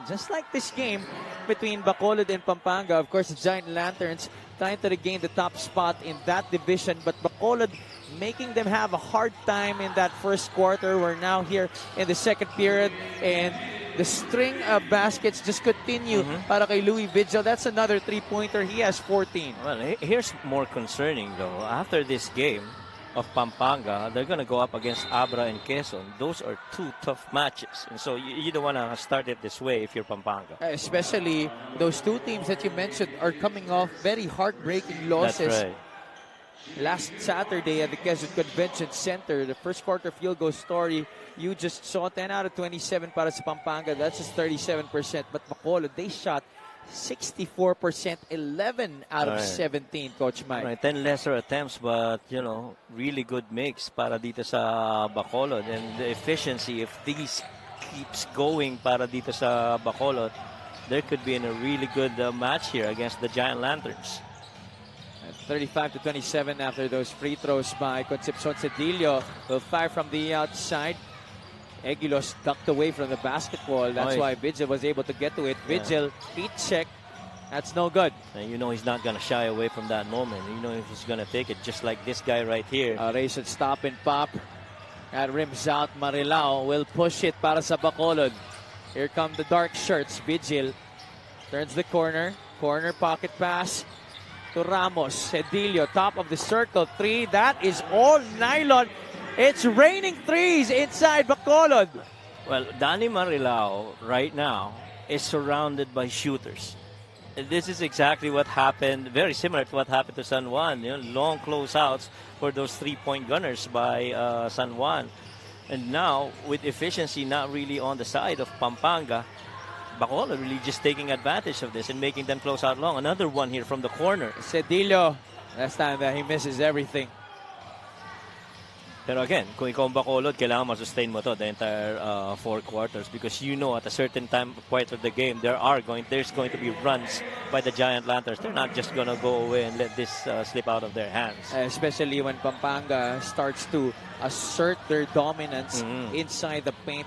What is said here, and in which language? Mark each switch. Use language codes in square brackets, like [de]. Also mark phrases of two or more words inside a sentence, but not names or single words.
[en] Just like this game between Bacolod and Pampanga, of course, the Giant Lanterns trying to regain the top spot in that division, but Bacolod making them have a hard time in that first quarter. We're now here in the second period, and the string of baskets just continue [tl] para kay [en] Louis Vigil. That's another 3-pointer. He has 14. Well, here's more concerning, though. After this game of Pampanga, they're going to go up against Abra and Quezon. Those are 2 tough matches. And so you don't want to start it this way if you're Pampanga. Especially those 2 teams that you mentioned are coming off very heartbreaking losses. That's right. Last Saturday at the Quezon Convention Center, the first quarter field goal story, you just saw 10 out of 27 [tl] para sa [en] Pampanga. That's just 37%. But Bacolod, they shot 64%, 11 out of 17, Coach Mike. Right, 10 lesser attempts, but, you know, really good mix [tl] para dito sa [en] Bacolod. And the efficiency, if these keeps going [tl] para dito sa [en] Bacolod, there could be a really good match here against the Giant Lanterns. 35-27 after those free throws by Concepcion. Cedillo will fire from the outside. Eguilos ducked away from the basketball. That's why Vigil was able to get to it. Vigil, heat check. That's no good. And you know he's not going to shy away from that moment. You know he's going to take it just like this guy right here. Race and stop and pop. At rims out, Marilao will push it [tl] para sa [en] Bacolod. Here come the dark shirts. Vigil turns the corner. Corner pocket pass to Ramos. Cedillo, top of the circle. 3. That is all nylon. It's raining threes inside Bacolod. Well, Danny Marilao right now is surrounded by shooters. And this is exactly what happened, very similar to what happened to San Juan. You know, long closeouts for those 3-point gunners by San Juan. And now, with efficiency not really on the side of Pampanga, Bacolod really just taking advantage of this and making them close out long. Another one here from the corner. Cedillo Last time that he misses everything. Pero again, [tl] kung ikaw ang Bacolod, kailangan masustain mo [en] to the entire 4 quarters because you know at a certain time point of the game there's going to be runs by the Giant Lanterns. They're not just going to go away and let this slip out of their hands. Especially when Pampanga starts to assert their dominance inside the paint.